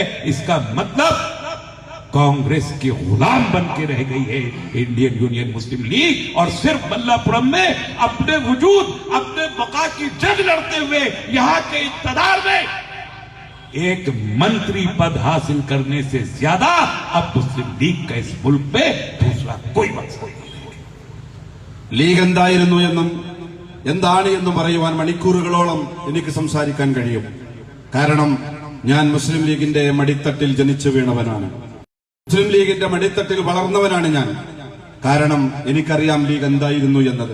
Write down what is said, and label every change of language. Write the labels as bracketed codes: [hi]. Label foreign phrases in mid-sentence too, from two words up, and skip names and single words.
[hi] इसका मतलब कांग्रेस की गुलाम बन के रह गई है इंडियन यूनियन मुस्लिम लीग, और सिर्फ मल्लापुरम में अपने वजूद, अपने बका की जंग लड़ते हुए यहां के इक्तदार में एक मंत्री पद हासिल करने से ज्यादा अब मुस्लिम लीग का इस मुल्क में दूसरा कोई मकसद नहीं। [ml] ലീഗ് എന്തായിരുന്നു എന്നും എന്താണ് എന്നും പറയുവാൻ മണിക്കൂറുകളോളം എനിക്ക് സംസാരിക്കാൻ കഴിയും. കാരണം ഞാൻ മുസ്ലിം ലീഗിന്റെ മടിത്തട്ടിൽ ജനിച്ചു വീണവനാണ്, മുസ്ലിം ലീഗിന്റെ മടിത്തട്ടിൽ വളർന്നവനാണ് ഞാൻ. കാരണം എനിക്കറിയാം ലീഗ് എന്തായിരുന്നു എന്നത്.